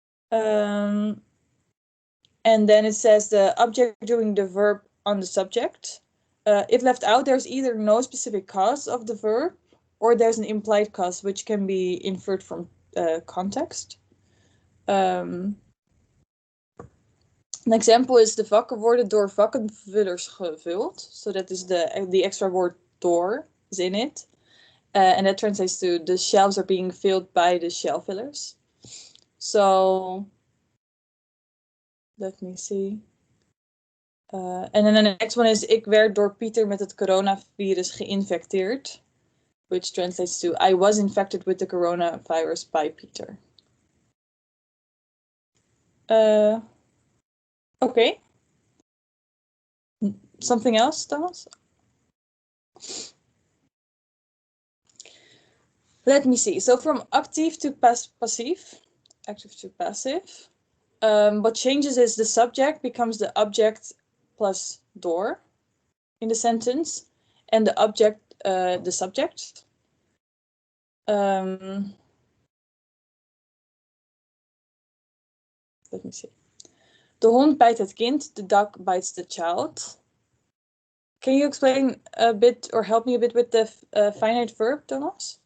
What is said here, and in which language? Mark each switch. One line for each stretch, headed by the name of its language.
English: And then it says the object doing the verb on the subject. If left out, there's either no specific cause of the verb, or there's an implied cause, which can be inferred from context. An example is
Dutch: de vakken worden door vakkenvullers gevuld.
English: So that is the extra word door is in it. And that translates to the shelves are being filled by the shelf fillers. So let me see. And then the next one is
Dutch: ik werd door Pieter met het coronavirus geïnfecteerd.
English: Which translates to I was infected with the coronavirus by Peter. Okay. Something else, Thomas? Let me see. So from active to passive, active to passive, what changes is the subject becomes the object plus door in the sentence, and the object the subject. Let me see.
Dutch: De hond bijt het kind,
English: the dog bites the child. Can you explain a bit or help me a bit with the finite verb, Thomas?